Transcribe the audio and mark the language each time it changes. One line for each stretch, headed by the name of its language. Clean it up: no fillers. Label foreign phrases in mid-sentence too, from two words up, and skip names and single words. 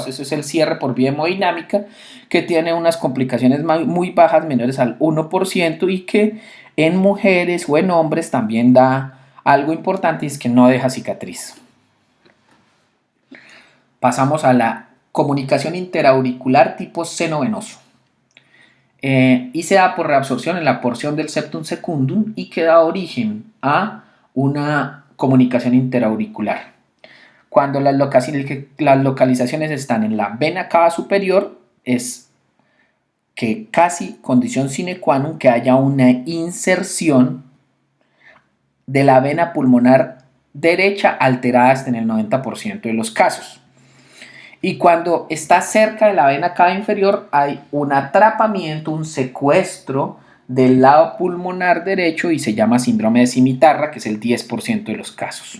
Spanish: Eso es el cierre por vía hemodinámica, que tiene unas complicaciones muy bajas, menores al 1%, y que en mujeres o en hombres también da algo importante, y es que no deja cicatriz. Pasamos a la comunicación interauricular tipo seno venoso. Y se da por reabsorción en la porción del
Latin: septum secundum
Spanish: y que da origen a una comunicación interauricular. Cuando las localizaciones están en la vena cava superior, es que casi condición
Latin: sine qua non
Spanish: que haya una inserción de la vena pulmonar derecha alterada hasta en el 90% de los casos. Y cuando está cerca de la vena cava inferior hay un atrapamiento, un secuestro del lado pulmonar derecho y se llama síndrome de cimitarra, que es el 10% de los casos.